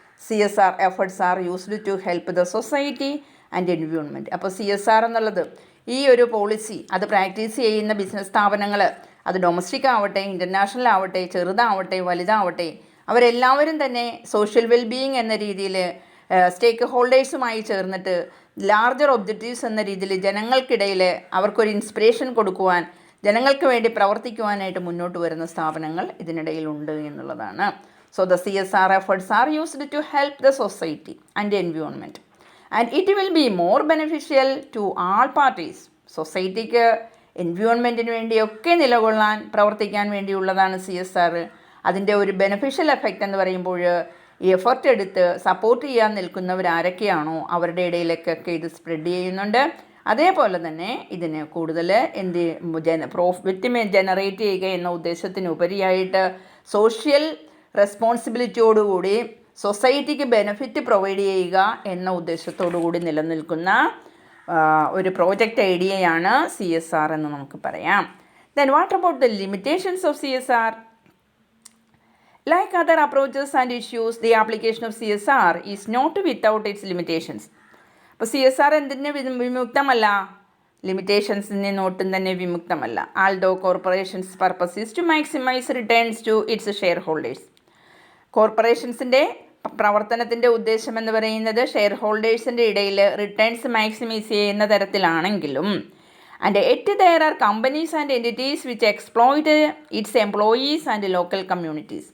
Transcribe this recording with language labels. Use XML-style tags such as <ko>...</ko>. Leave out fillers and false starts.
<en>CSR efforts are used to help the society and environment.</en> <ml>അപ്പോൾ CSR എന്നുള്ളത് ഈ ഒരു പോളിസി അത് പ്രാക്ടീസ് ചെയ്യുന്ന ബിസിനസ് സ്ഥാപനങ്ങൾ, അത് ഡൊമസ്റ്റിക് ആവട്ടെ, ഇൻ്റർനാഷണൽ ആവട്ടെ, ചെറുതാവട്ടെ, വലുതാവട്ടെ, അവരെല്ലാവരും തന്നെ സോഷ്യൽ വെൽബീയിങ് എന്ന രീതിയിൽ സ്റ്റേക്ക് ഹോൾഡേഴ്സുമായി ചേർന്നിട്ട് ലാർജർ ഒബ്ജക്റ്റീവ്സ് എന്ന രീതിയിൽ ജനങ്ങൾക്കിടയിൽ അവർക്കൊരു ഇൻസ്പിറേഷൻ കൊടുക്കുവാൻ, ജനങ്ങൾക്ക് വേണ്ടി പ്രവർത്തിക്കുവാനായിട്ട് മുന്നോട്ട് വരുന്ന സ്ഥാപനങ്ങൾ ഇതിനിടയിലുണ്ട് എന്നുള്ളതാണ്.</ml> <en>So the CSR efforts are used to help the society and environment. And it will be more beneficial to all parties.</en> <ml>സൊസൈറ്റിക്ക്, എൻവയോൺമെൻറ്റിന് വേണ്ടിയൊക്കെ നിലകൊള്ളാൻ പ്രവർത്തിക്കാൻ വേണ്ടിയുള്ളതാണ് CSR. അതിൻ്റെ ഒരു ബെനഫിഷ്യൽ എഫക്റ്റ് എന്ന് പറയുമ്പോൾ ഈ എഫർട്ട് എടുത്ത് സപ്പോർട്ട് ചെയ്യാൻ നിൽക്കുന്നവരാരൊക്കെയാണോ അവരുടെ ഇടയിലേക്കൊക്കെ ഇത് സ്പ്രെഡ് ചെയ്യുന്നുണ്ട്. അതേപോലെ തന്നെ ഇതിന് കൂടുതൽ പ്രോഫിറ്റ് ജനറേറ്റ് ചെയ്യുക എന്ന ഉദ്ദേശത്തിനുപരിയായിട്ട് സോഷ്യൽ റെസ്പോൺസിബിലിറ്റിയോടുകൂടി സൊസൈറ്റിക്ക് ബെനിഫിറ്റ് പ്രൊവൈഡ് ചെയ്യുക എന്ന ഉദ്ദേശത്തോടു കൂടി നിലനിൽക്കുന്ന ഒരു പ്രോജക്റ്റ് ഐഡിയയാണ് CSR എന്ന് നമുക്ക് പറയാം.</ml> <en>Then what about the limitations of CSR? Like other approaches and issues, the application of CSR is not without its limitations.</en> <ml>അപ്പോൾ CSR എന്തിന് വിമുക്തമല്ല? ലിമിറ്റേഷൻസിൽ നിന്ന് ഒട്ടും തന്നെ വിമുക്തമല്ല.</ml> <en>Although corporations purpose is to maximise returns to its shareholders.</en> <ml>കോർപ്പറേഷൻസിൻ്റെ പ്രവർത്തനത്തിൻ്റെ ഉദ്ദേശം എന്ന് പറയുന്നത് share ഹോൾഡേഴ്സിൻ്റെ ഇടയിൽ റിട്ടേൺസ് മാക്സിമൈസ് ചെയ്യുന്ന തരത്തിലാണെങ്കിലും</ml> <en>And yet there are companies and entities which exploit its employees and local communities.</en>